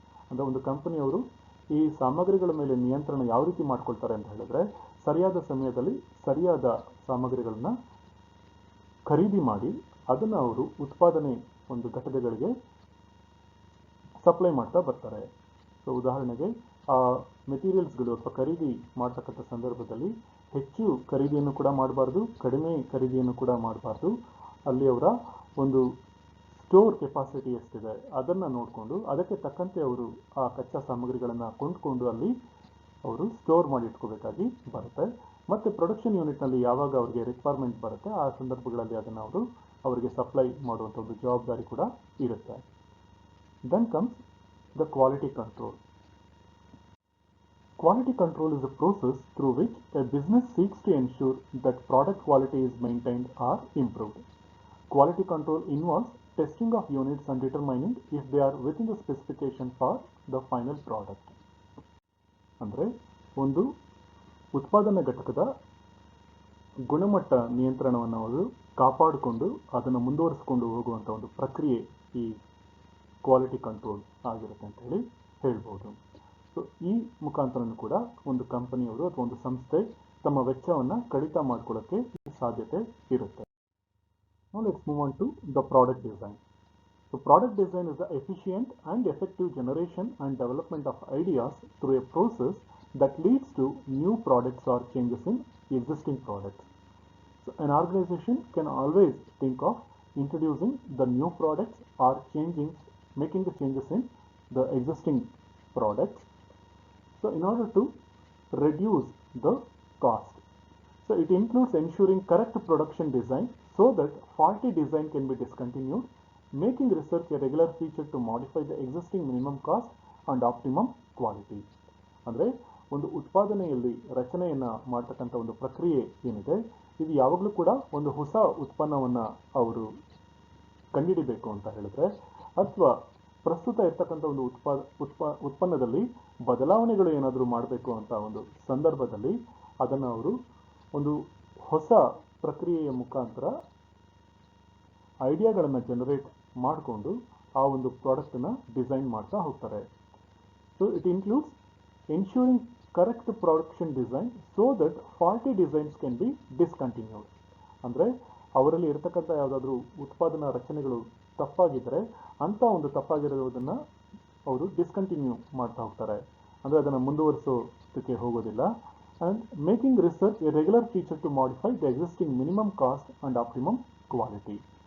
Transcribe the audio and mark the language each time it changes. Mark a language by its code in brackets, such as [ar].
[kn] ಅಂದರೆ ಒಂದು ಕಂಪನಿಯವರು ಈ ಸಾಮಗ್ರಿಗಳ ಮೇಲೆ ನಿಯಂತ್ರಣ ಯಾವ ರೀತಿ ಮಾಡ್ಕೊಳ್ತಾರೆ ಅಂತ ಹೇಳಿದ್ರೆ ಸರಿಯಾದ ಸಮಯದಲ್ಲಿ ಸರಿಯಾದ ಸಾಮಗ್ರಿಗಳನ್ನ ಖರೀದಿ ಮಾಡಿ ಅದನ್ನು ಅವರು ಉತ್ಪಾದನೆ ಒಂದು ಘಟಕಗಳಿಗೆ ಸಪ್ಲೈ ಮಾಡ್ತಾ ಬರ್ತಾರೆ. ಸೊ ಉದಾಹರಣೆಗೆ ಆ ಮೆಟೀರಿಯಲ್ಸ್ಗಳು ಅಥವಾ ಖರೀದಿ ಮಾಡ್ತಕ್ಕಂಥ ಸಂದರ್ಭದಲ್ಲಿ ಹೆಚ್ಚು ಖರೀದಿಯನ್ನು ಕೂಡ ಮಾಡಬಾರ್ದು, ಕಡಿಮೆ ಖರೀದಿಯನ್ನು ಕೂಡ ಮಾಡಬಾರ್ದು. ಅಲ್ಲಿ ಅವರ ಒಂದು ಸ್ಟೋರ್ ಕೆಪಾಸಿಟಿ ಎಷ್ಟಿದೆ ಅದನ್ನು ನೋಡಿಕೊಂಡು ಅದಕ್ಕೆ ತಕ್ಕಂತೆ ಅವರು ಆ ಕಚ್ಚಾ ಸಾಮಗ್ರಿಗಳನ್ನು ಕೊಂಡ್ಕೊಂಡು ಅಲ್ಲಿ ಅವರು ಸ್ಟೋರ್ ಮಾಡಿ ಇಟ್ಕೋಬೇಕಾಗಿ ಬರುತ್ತೆ. ಮತ್ತು ಪ್ರೊಡಕ್ಷನ್ ಯೂನಿಟ್ನಲ್ಲಿ ಯಾವಾಗ ಅವರಿಗೆ ರಿಕ್ವೈರ್ಮೆಂಟ್ ಬರುತ್ತೆ ಆ ಸಂದರ್ಭಗಳಲ್ಲಿ ಅದನ್ನು ಅವರು ಅವರಿಗೆ ಸಪ್ಲೈ ಮಾಡುವಂಥ ಒಂದು ಜವಾಬ್ದಾರಿ ಕೂಡ ಇರುತ್ತೆ. [en] Then comes the quality control. Quality control is a process through which a business seeks to ensure that product quality is maintained or improved. Quality control involves testing of units and determining if they are within the specification for the final product. [kn] ಅಂದರೆ ಒಂದು ಉತ್ಪಾದನಾ ಘಟಕದ ಗುಣಮಟ್ಟ ನಿಯಂತ್ರಣವನ್ನು ಅವರು ಕಾಪಾಡಿಕೊಂಡು ಅದನ್ನು ಮುಂದುವರಿಸಿಕೊಂಡು ಹೋಗುವಂಥ ಒಂದು ಪ್ರಕ್ರಿಯೆ ಈ ಕ್ವಾಲಿಟಿ ಕಂಟ್ರೋಲ್ ಆಗಿರುತ್ತೆ ಅಂತ ಹೇಳಿ ಹೇಳ್ಬೋದು. ಸೊ ಈ ಮುಖಾಂತರನೂ ಕೂಡ ಒಂದು ಕಂಪನಿಯವರು ಅಥವಾ ಒಂದು ಸಂಸ್ಥೆ ತಮ್ಮ ವೆಚ್ಚವನ್ನು ಕಡಿತ ಮಾಡ್ಕೊಳ್ಳೋಕ್ಕೆ ಸಾಧ್ಯತೆ ಇರುತ್ತೆ. [en] Now let's move on to the product design. So product design is the efficient and effective generation and development of ideas through a process that leads to new products or changes in existing products. So an organization can always think of introducing the new products or making the changes in the existing products. So in order to reduce the cost. So it includes ensuring correct production design so that faulty design can be discontinued, making research a regular feature to modify the existing minimum cost and optimum quality. [kn] ಅಂದರೆ ಒಂದು ಉತ್ಪಾದನೆಯಲ್ಲಿ ರಚನೆಯನ್ನು ಮಾಡ್ತಕ್ಕಂಥ ಒಂದು ಪ್ರಕ್ರಿಯೆ ಏನಿದೆ, ಇದು ಯಾವಾಗಲೂ ಕೂಡ ಒಂದು ಹೊಸ ಉತ್ಪನ್ನವನ್ನು ಅವರು ಕಂಡುಹಿಡಿಬೇಕು ಅಂತ ಹೇಳಿದ್ರೆ, ಅಥವಾ ಪ್ರಸ್ತುತ ಇರ್ತಕ್ಕಂಥ ಒಂದು ಉತ್ಪನ್ನದಲ್ಲಿ ಬದಲಾವಣೆಗಳು ಏನಾದರೂ ಮಾಡಬೇಕು ಅಂತ ಒಂದು ಸಂದರ್ಭದಲ್ಲಿ ಅದನ್ನು ಅವರು ಒಂದು ಹೊಸ ಪ್ರಕ್ರಿಯೆಯ ಮುಖಾಂತರ ಐಡಿಯಾಗಳನ್ನು ಜನರೇಟ್ ಮಾಡಿಕೊಂಡು ಆ ಒಂದು ಪ್ರಾಡಕ್ಟನ್ನು ಡಿಸೈನ್ ಮಾಡ್ತಾ ಹೋಗ್ತಾರೆ. [en] So it includes ensuring correct production design so that faulty designs can be discontinued. [kn] ಅಂದರೆ ಅವರಲ್ಲಿ ಇರತಕ್ಕಂಥ ಯಾವುದಾದ್ರೂ ಉತ್ಪಾದನಾ ರಚನೆಗಳು ತಪ್ಪಾಗಿದ್ದರೆ ಅಂಥ ಒಂದು ತಪ್ಪಾಗಿರೋದನ್ನು ಅವರು ಡಿಸ್ಕಂಟಿನ್ಯೂ ಮಾಡ್ತಾ ಹೋಗ್ತಾರೆ, ಅಂದರೆ ಅದನ್ನು ಮುಂದುವರಿಸೋದಕ್ಕೆ ಹೋಗೋದಿಲ್ಲ. [en] And making research a regular feature to modify the existing minimum cost and optimum quality.